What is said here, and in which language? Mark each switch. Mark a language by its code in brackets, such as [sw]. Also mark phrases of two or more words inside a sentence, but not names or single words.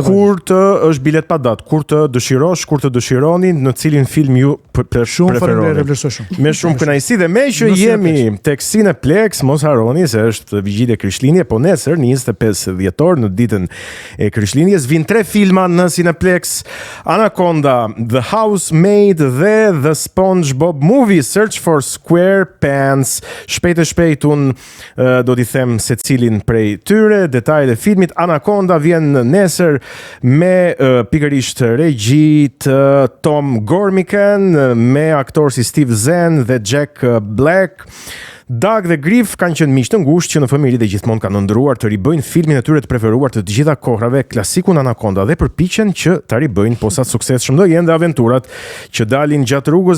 [sq] Kur të është bilet pa datë, kur të dëshirosh, kur të dëshironi, në cilin film ju shumë faleminderit, preferoni. vlerësoj shumë. Me shumë kënaqësi dhe me që Në jemi tek Cineplex, mos harroni se është vigjilje Krishtlindje, po nesër në 25 dhjetor në ditën e Krishtlindjes vijnë 3 filma në Cineplex: Anaconda, The Housemaid dhe The SpongeBob Movie: Search for SquarePants. Shpejt e shpejt un do t'i them secilin prej tyre. Detajet e filmit. Anaconda vjen nesër me pikërisht regji të Tom Gormican, me aktor si Steve Zahn dhe Jack Black. Doug dhe Griff kanë qenë miq të ngushtë që në familje dhe gjithmonë kanë ndëruar të ribëjnë filmin e tyre të preferuar të gjitha kohrave, klasikun Anaconda, dhe përpiqen që ta ribëjnë posa suksesshëm do jenë dhe aventurat që dalin gjatë rrugës.